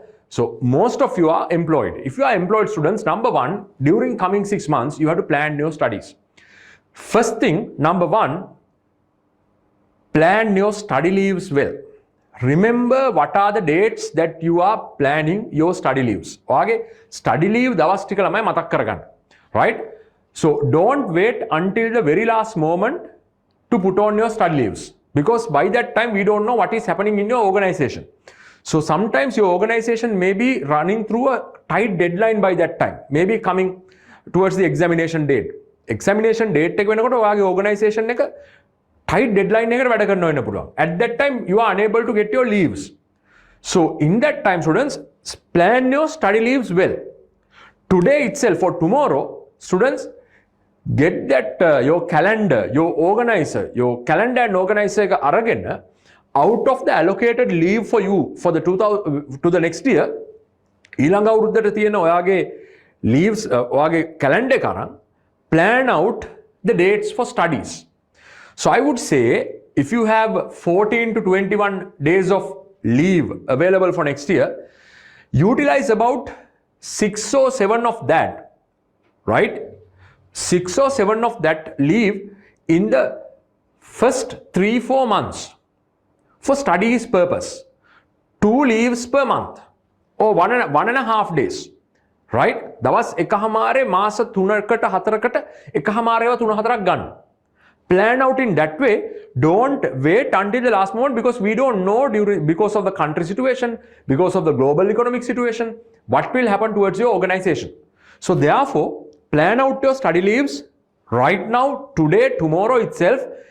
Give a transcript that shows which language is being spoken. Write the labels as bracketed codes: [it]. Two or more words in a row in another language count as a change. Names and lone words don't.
[en] So most of you are employed. If you are employed students, number one, during coming 6 months, you have to plan your studies. First thing, number one, plan your study leaves well. Remember what are the dates that you are planning your study leaves. [si] Okay? [en] Study leave [si] දවස් ටික ළමයි මතක් කරගන්න. [en] Right? So don't wait until the very last moment to put on your study leaves, because by that time we don't know what is happening in your organization. So sometimes your organization may be running through a tight deadline by that time, maybe coming towards the examination date. Examination date [si] එක වෙනකොට ඔයාගේ organization එක [en] tight deadline [si] එකට වැඩ කරන්න වෙන්න පුළුවන්. [en] At that time you are unable to get your leaves. So in that time, students, plan your study leaves well. Today itself or tomorrow, students, get that your calendar, your organizer, your calendar and organizer [si] එක අරගෙන [en] out of the allocated leave for you for the 2000 to the next year, [si] ඊළඟ අවුරුද්දට තියෙන ඔයාගේ leaves ඔයාගේ calendar එක අරන් [en] plan out the dates for studies. So I would say if you have 14 to 21 days of leave available for next year, utilize about 6 or 7 of that, right? 6 or 7 of that leave in the first 3-4 months for studies purpose. 2 leaves per month or 1.5 days, right? [si] දවස් එකහමාරේ මාස 3කට 4කට එකහමාරේව 3-4ක් ගන්න. [en] Plan out in that way. Don't wait until the last moment, because we don't know because of the country situation, because of the global economic situation, what will happen towards your organization. So therefore, plan out your study leaves right now, today, tomorrow itself.